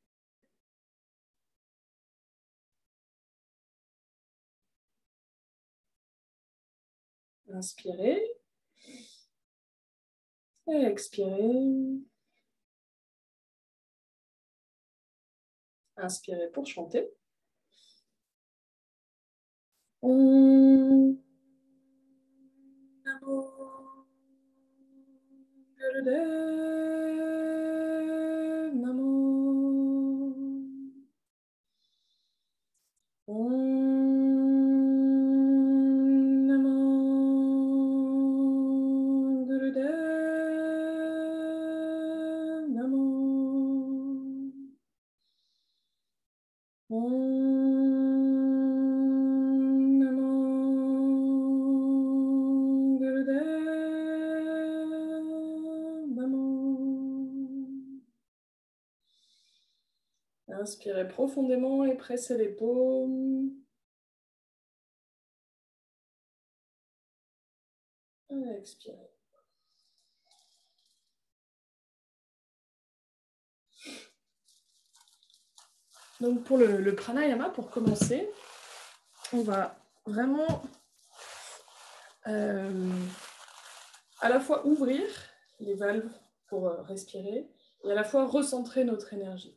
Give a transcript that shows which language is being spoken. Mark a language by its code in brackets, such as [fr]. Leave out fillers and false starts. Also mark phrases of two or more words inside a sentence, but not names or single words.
[fr] Inspirez et expirez. Inspirez pour chanter. [sa] Om Namo Gurudev Namo. Om Namo Gurudev Namo. Om Namo Gurudev Namo. [fr] Inspirez profondément et pressez les paumes. Expirez. Donc pour le pranayama, pour commencer, on va vraiment à la fois ouvrir les valves pour respirer et à la fois recentrer notre énergie.